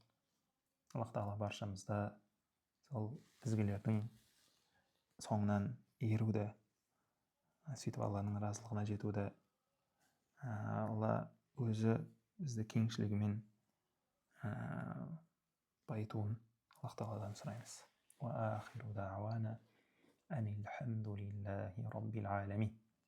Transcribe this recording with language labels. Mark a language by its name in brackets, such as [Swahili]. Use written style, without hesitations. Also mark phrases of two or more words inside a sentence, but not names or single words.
[Kazakh] Аллах тағала баршамызды сол ізгілердің соңынан еруді, сөйтіп Алланың разылығына жетуді, Алла өзі бізді кеңшілігімен байытуын Аллах тағаладан сұраймыз. [Arabic] وآخر دعوانا أن الحمد لله رب العالمين.